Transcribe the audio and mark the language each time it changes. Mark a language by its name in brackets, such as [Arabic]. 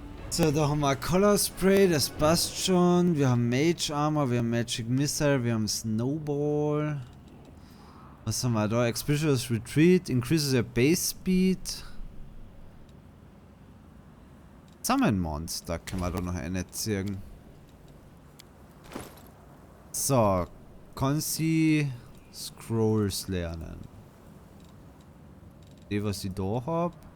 [German] So, da haben wir Color Spray, das passt schon. Wir haben Mage Armor, wir haben Magic Missile, wir haben Snowball. Was haben wir da? [English] Expeditious Retreat, increases your base speed. [German] Summon Monster können wir da noch einziehen. So, kann sie Scrolls lernen. Die, was ich da habe.